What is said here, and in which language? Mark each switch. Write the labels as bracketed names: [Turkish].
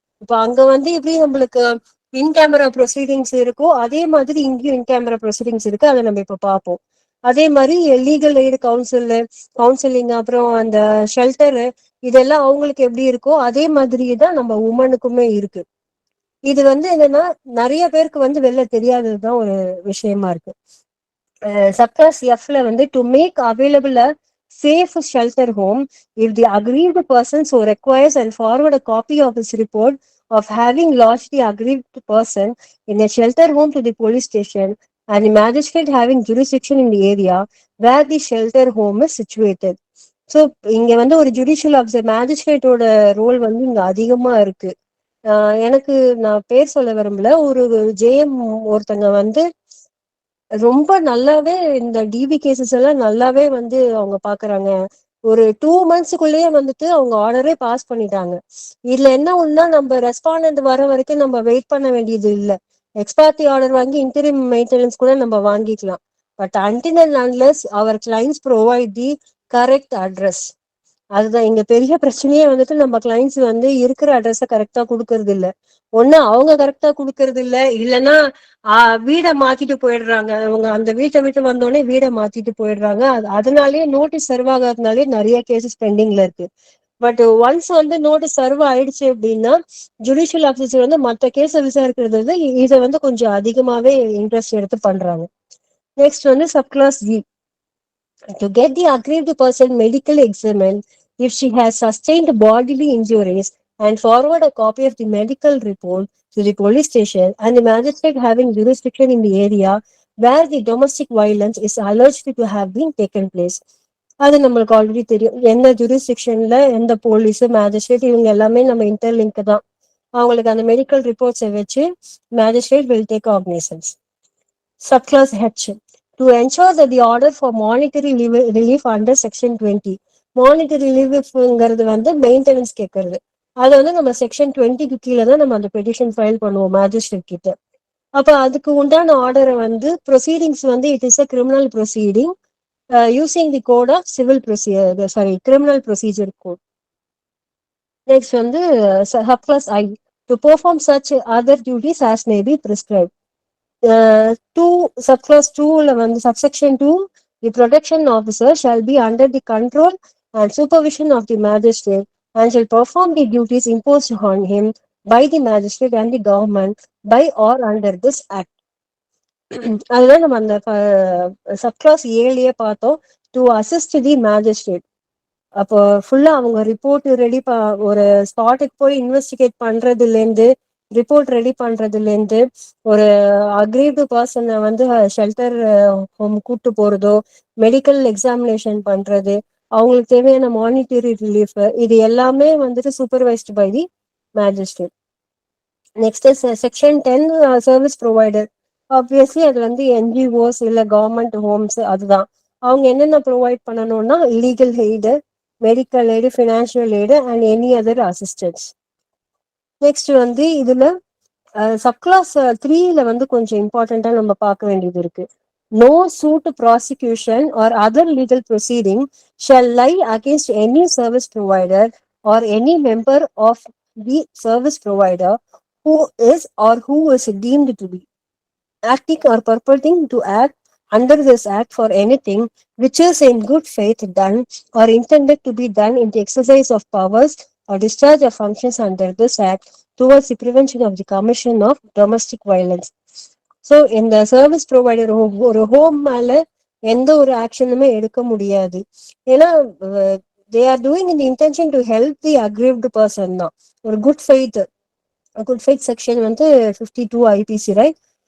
[Tamil] இப்ப அங்க வந்து எப்படி நம்மளுக்கு இன் கேமரா ப்ரொசீடிங்ஸ் இருக்கோ அதே மாதிரி இங்கேயும் இன் கேமரா ப்ரொசீடிங்ஸ் இருக்கு. அதை நம்ம இப்ப பார்ப்போம். அதே மாதிரி லீகல் எய்டு கவுன்சிலிங் அப்புறம் அந்த ஷெல்டரு இதெல்லாம் அவங்களுக்கு எப்படி இருக்கோ அதே மாதிரி தான் நம்ம உமனுக்குமே இருக்கு. இது வந்து என்னன்னா நிறைய பேருக்கு வந்து வெளில தெரியாததுதான் ஒரு விஷயமா இருக்கு. [English] Subclass எஃப்ல வந்து to make available a safe shelter home if the aggrieved person so requires and forward a copy of his report of having lodged the aggrieved person in a shelter home to the police station and the magistrate having jurisdiction in the area where the shelter home is situated. [Tamil] So இங்க வந்து ஒரு judicial officer மேஜிஸ்ட்ரேட்டோட role வந்து இங்க அதிகமா இருக்கு. எனக்கு நான் பேர் சொல்ல விரும்பல, ஒரு ஜேஎம் ஒருத்தங்க வந்து ரொம்ப நல்லாவே இந்த டிவி கேசஸ் எல்லாம் நல்லாவே வந்து அவங்க பாக்குறாங்க. ஒரு 2 monthsக்குள்ளேயே வந்துட்டு அவங்க ஆர்டரே பாஸ் பண்ணிட்டாங்க. இதுல என்ன ஒண்ணுன்னா நம்ம ரெஸ்பாண்டன்ட் வர வரைக்கும் நம்ம வெயிட் பண்ண வேண்டியது இல்ல. எக்ஸ்பார்ட்டி ஆர்டர் வாங்கி இன்டரிம் மெயின்டெனன்ஸ் கூட நம்ம வாங்கிக்கலாம். But [English] until and unless our clients provide the correct address, [Tamil] அதுதான் இங்க பெரிய பிரச்சனையே வந்துட்டு நம்ம கிளைண்ட்ஸ் வந்து இருக்கிற அட்ரஸ கரெக்டா கொடுக்கறது இல்ல. ஒண்ணு அவங்க கரெக்டா கொடுக்கறது இல்ல, இல்லைன்னா வீடை மாத்திட்டு போயிடுறாங்க. அவங்க அந்த வீட்டை விட்டு வந்தோடனே வீடை மாத்திட்டு போயிடுறாங்க. அதனாலயே நோட்டீஸ் சர்வ் ஆகாதனாலே நிறைய கேசஸ் பெண்டிங்ல இருக்கு. பட் ஒன்ஸ் வந்து நோட்டீஸ் சர்வ் ஆயிடுச்சு அப்படின்னா ஜுடிஷியல் ஆஃபீஸர் வந்து மற்ற கேஸை விசாரிக்கிறது வந்து இதை வந்து கொஞ்சம் அதிகமாவே இன்ட்ரெஸ்ட் எடுத்து பண்றாங்க. [English] Next வந்து subclass G to get the aggrieved person medical examined if she has sustained bodily injuries and forward a copy of the medical report to the police station and the magistrate having jurisdiction in the area where the domestic violence is alleged to have been taken place. [Tamil] அது நம்மளுக்கு already தெரியும், எந்த ஜூரிஸ்டிக்ஷன்ல எந்த police magistrate இவங்க எல்லாமே நம்ம interlink தான். அவங்களுக்கு அந்த மெடிக்கல் ரிப்போர்ட்ஸை வச்சு [English] Magistrate will take cognizance. Subclass H to ensure that the order for monetary relief under section 20, monetary reliefங்கிறது [Tamil] வந்து மெயின்டெனன்ஸ் கேட்கறது. அதை வந்து நம்ம செக்ஷன் 20க்கு கீழே தான் நம்ம அந்த பெட்டிஷன் ஃபைல் பண்ணுவோம் மேஜிஸ்ட்ரேட் கிட்ட. அப்ப அதுக்கு உண்டான ஆர்டரை வந்து ப்ரொசீடிங்ஸ் வந்து [English] It is a criminal proceeding using the code of criminal procedure code. Next வந்து subclass I to perform such other duties as may be prescribed. 2 subclass 2 வந்து subsection 2, the protection officer shall be under the control and supervision of the magistrate and shall perform the duties imposed on him by the magistrate and the government by or under this act. [Tamil] அதுதான் நம்ம அந்த subclass ஏலயே பார்த்தோம். [English] To assist the magistrate. [Tamil] அப்போ ஃபுல்லா அவங்க report ready ஒரு ஸ்பாட்டுக்கு போய் இன்வெஸ்டிகேட் பண்றதுல இருந்து ரிப்போர்ட் ரெடி பண்றதுல இருந்து ஒரு அக்ரீவ்டு பர்சனை வந்து ஷெல்டர் ஹோம் கூட்டு போறதோ, மெடிக்கல் எக்ஸாமினேஷன் பண்றது, அவங்களுக்கு தேவையான மானிட்டரி ரிலீஃப், இது எல்லாமே வந்துட்டு [English] Supervised by the magistrate. [Tamil] Next section 10 service provider. Obviously அது வந்து என்ஜிஓஸ் இல்ல கவர்மெண்ட் ஹோம்ஸ், அதுதான் அவங்க என்னென்ன ப்ரொவைட் பண்ணணும்னா legal aid, medical aid, financial aid [English] And any other assistance. [Tamil] Next வந்து இதுல சப்கிளாஸ் 3ல வந்து கொஞ்சம் இம்பார்ட்டண்டா நம்ம பார்க்க வேண்டியது இருக்கு. [English] No suit prosecution or other legal proceeding shall lie against any service provider or any member of the service provider who is or who is deemed to be acting or purporting to act under this act for anything which is in good faith done or intended to be done in the exercise of powers or discharge of functions under this act towards the prevention of the commission of domestic violence. [Tamil] So இந்த service provider ஒரு home மேல எந்த ஒரு ஆக்ஷனுமே எடுக்க முடியாது. [English] ஏன்னா they are doing in intention to help the aggrieved person தான். [Tamil] ஒரு குட் ஃபெய்த் செக்ஷன் வந்து 52 ஐபிசி, ரைட்?